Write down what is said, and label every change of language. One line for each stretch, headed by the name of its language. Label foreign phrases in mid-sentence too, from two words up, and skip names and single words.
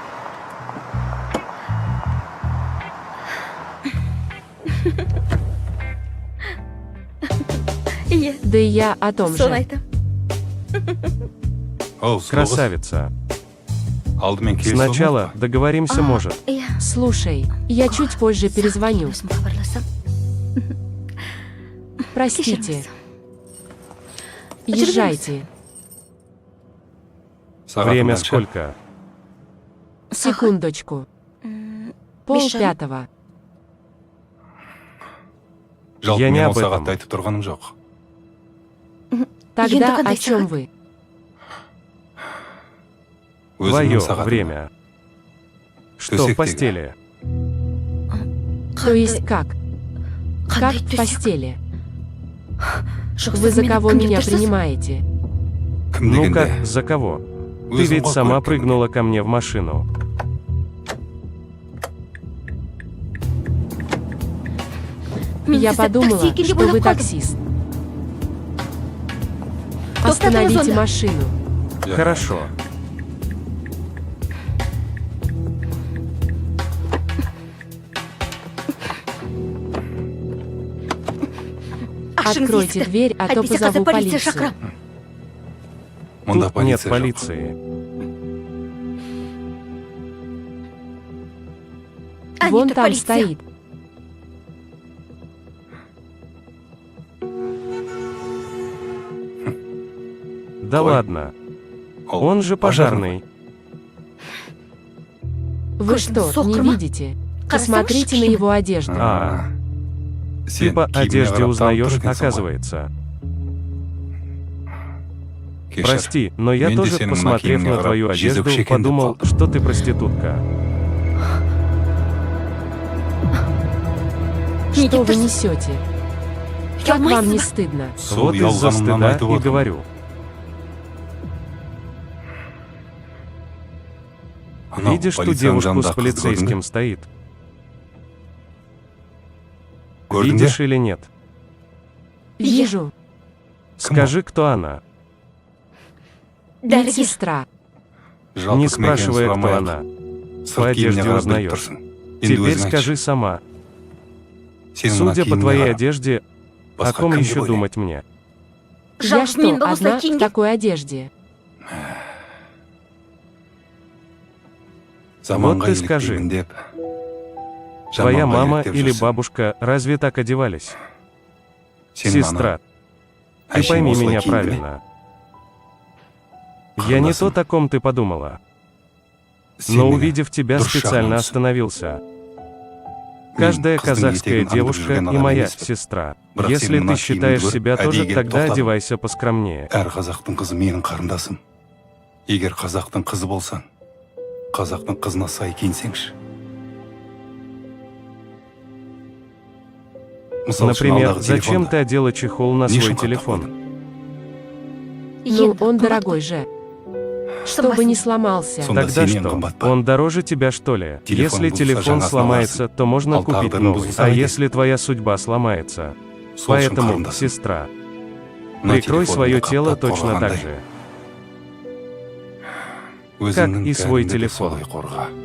Russian: да и я о том
Kazakh: Соны же. айтам.
Russian: Красавица. Сначала Сначала договоримся, может.
Kazakh: Иә.
Russian: Слушай, я чуть позже перезвоню.
Kazakh: Өзім хабарласам.
Russian: Простите.
Kazakh: Кешіріңіз.
Russian: Езжайте. Время сколько? Секундочку. Пол Миша. пятого. Я не об этом.
Kazakh: айтып тұрғаным жоқ.
Russian: Тогда
Kazakh: Енді
Russian: о
Kazakh: қандай
Russian: чем
Kazakh: сағат?
Russian: вы? Твое
Kazakh: сағатым.
Russian: время. Что в
Kazakh: Төсектегі.
Russian: постели? То есть как? Как
Kazakh: Қандай
Russian: в
Kazakh: төсек?
Russian: постели?
Kazakh: Жоқ,
Russian: Вы
Kazakh: сіз
Russian: за
Kazakh: мені
Russian: кого
Kazakh: кім
Russian: меня
Kazakh: деп тұрсыз?
Russian: принимаете?
Kazakh: Кім
Russian: Ну
Kazakh: дегенде?
Russian: как, за кого? Ты
Kazakh: Өзің
Russian: ведь
Kazakh: ғой
Russian: сама
Kazakh: көлікке
Russian: прыгнула ко мне в машину.
Kazakh: Мен
Russian: Я
Kazakh: сізді
Russian: подумала,
Kazakh: такси екен деп
Russian: что вы
Kazakh: ойлап қалдым.
Russian: таксист.
Kazakh: Тоқтатыңыз
Russian: Остановите
Kazakh: онда.
Russian: машину. minge. Хорошо.
Kazakh: Ашыңыз
Russian: Откройте
Kazakh: есікті.
Russian: дверь, а то
Kazakh: Әйтпесе қазір
Russian: позову
Kazakh: полиция
Russian: полицию.
Kazakh: шақырам. Мұнда
Russian: Тут нет
Kazakh: полиция жоқ.
Russian: полиции. Вон
Kazakh: Әнеті
Russian: там полиция. стоит. Да Ой. ладно.
Kazakh: Ол
Russian: Он же пожарный. Вы
Kazakh: Көзім
Russian: что, не
Kazakh: соқыр ма?
Russian: видите?
Kazakh: Қарасаңызшы,
Russian: Посмотрите на
Kazakh: кішкене.
Russian: его одежду. А,
Kazakh: Сен
Russian: ты по
Kazakh: киіміне
Russian: одежде
Kazakh: қарап танып
Russian: узнаешь,
Kazakh: тұр екенсің ғой.
Russian: оказывается.
Kazakh: Кешір.
Russian: Прости, но я
Kazakh: Мен де
Russian: тоже,
Kazakh: сенің мына
Russian: посмотрев
Kazakh: киіміңе
Russian: на
Kazakh: қарап,
Russian: твою одежду,
Kazakh: жезөкше екен деп
Russian: подумал,
Kazakh: қалдым.
Russian: что ты проститутка.
Kazakh: Не
Russian: Что
Kazakh: деп
Russian: вы
Kazakh: тұрсыз?
Russian: несете? Как вам
Kazakh: Ұялмайсыз
Russian: не
Kazakh: ба?
Russian: стыдно?
Kazakh: Сол
Russian: Вот из-за
Kazakh: ұялғанымнан
Russian: стыда
Kazakh: айтып
Russian: и
Kazakh: отырмын.
Russian: говорю.
Kazakh: Анау
Russian: Видишь ту
Kazakh: полицияның
Russian: девушку
Kazakh: жанындағы
Russian: с
Kazakh: қызды
Russian: полицейским
Kazakh: көрдің
Russian: стоит?
Kazakh: бе? Көрдің бе?
Russian: Видишь или нет? Вижу. Скажи, кто она.
Kazakh: Дәрігер.
Russian: Медсестра.
Kazakh: Жалпы
Russian: Не
Kazakh: кім екенін
Russian: спрашивая, кто
Kazakh: сұрамайық.
Russian: она.
Kazakh: Сырт
Russian: По одежде
Kazakh: киіміне қарап біліп
Russian: узнаешь.
Kazakh: тұрсың. Енді
Russian: Теперь
Kazakh: өзің
Russian: скажи
Kazakh: айтшы.
Russian: сама.
Kazakh: Сенің мына
Russian: Судя по
Kazakh: киіміңе
Russian: твоей
Kazakh: қарап,
Russian: одежде, о
Kazakh: басқа
Russian: ком
Kazakh: кім деп
Russian: еще
Kazakh: ойлаймын?
Russian: думать мне? Я
Kazakh: Жалғыз мен
Russian: что,
Kazakh: болса
Russian: одна в
Kazakh: киімге?
Russian: такой одежде?
Kazakh: Заманға
Russian: Вот ты скажи.
Kazakh: еліктеймін деп.
Russian: Твоя
Kazakh: Жаманға
Russian: мама
Kazakh: еліктеп
Russian: или
Kazakh: жүрсің.
Russian: бабушка разве так одевались?
Kazakh: Сенің
Russian: Сестра,
Kazakh: анаң,
Russian: ты
Kazakh: әшейін
Russian: пойми
Kazakh: осылай
Russian: меня
Kazakh: киінді ме?
Russian: правильно. Я не
Kazakh: Қарындасым,
Russian: тот, о ком ты подумала.
Kazakh: сен
Russian: Но
Kazakh: мені
Russian: увидев тебя,
Kazakh: дұрыс
Russian: специально
Kazakh: жағынан
Russian: остановился.
Kazakh: Мен
Russian: Каждая
Kazakh: қыздың
Russian: казахская
Kazakh: етегін аңдып
Russian: девушка
Kazakh: жүрген
Russian: и
Kazakh: адам
Russian: моя
Kazakh: емеспін.
Russian: сестра.
Kazakh: Бірақ
Russian: Если
Kazakh: сен
Russian: ты
Kazakh: мына
Russian: считаешь
Kazakh: киімді
Russian: себя
Kazakh: көріп,
Russian: тоже,
Kazakh: әдейі келіп
Russian: тогда
Kazakh: тоқтадың.
Russian: одевайся поскромнее.
Kazakh: Әр қазақтың қызы менің қарындасым. Егер қазақтың қызы болсаң, қазақтың қызына сай киінсеңші. Мысалы үшін
Russian: Например,
Kazakh: алдағы
Russian: зачем
Kazakh: телефонда
Russian: ты одела чехол на
Kazakh: не
Russian: свой
Kazakh: үшін
Russian: телефон?
Kazakh: қаттың?
Russian: Ну,
Kazakh: Енді
Russian: он
Kazakh: қымбат
Russian: дорогой
Kazakh: қой.
Russian: же. Чтобы Чтобы не сломался.
Kazakh: Сонда
Russian: Тогда
Kazakh: сенен
Russian: что?
Kazakh: қымбат па?
Russian: Он дороже тебя, что ли?
Kazakh: Телефон
Russian: Если
Kazakh: бұзылса,
Russian: телефон
Kazakh: жаңасын
Russian: сломается, то можно
Kazakh: Ал
Russian: купить
Kazakh: тағдырың
Russian: новый.
Kazakh: бұзылса
Russian: А
Kazakh: қайтеді?
Russian: если твоя судьба сломается?
Kazakh: Сол үшін
Russian: Поэтому,
Kazakh: қарындасым,
Russian: сестра,
Kazakh: мына
Russian: прикрой
Kazakh: телефоныңды
Russian: свое тело
Kazakh: қаптап
Russian: точно так
Kazakh: қорғағандай,
Russian: же.
Kazakh: өзіңнің
Russian: и свой
Kazakh: кәдімгідей
Russian: телефон.
Kazakh: солай қорға.